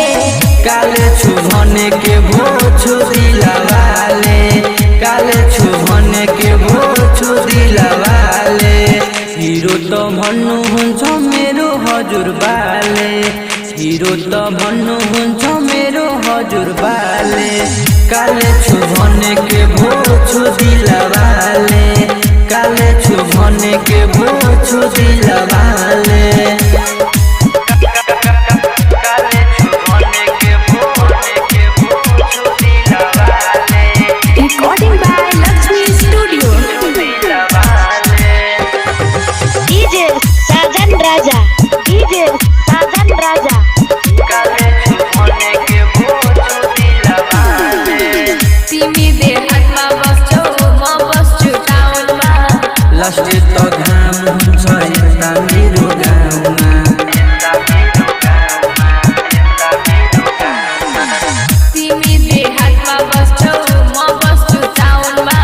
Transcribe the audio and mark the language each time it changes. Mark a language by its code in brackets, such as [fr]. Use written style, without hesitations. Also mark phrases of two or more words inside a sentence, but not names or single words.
[ne] काले छु भने के भो छु दिलवाले काले छु भने के भो छु दिलवाले हिरो त भन्नुहुन्छ मेरो हजुरबाले हिरो त भन्नुहुन्छ मेरो हजुरबाले काले छु भने के भो छु दिलवाले काले छु भने के भो छु दिलवाले [en] Recording by Lakshmi Studio. DJ Sajan Raja. DJ Sajan Raja. [ne] तिमी देहातमा बस्छौ म बस्छु टाउनमा लास्ट त घाम हुन्छ यता मेरो गाउँमा तिमी देहातमा बस्छौ म बस्छु टाउनमा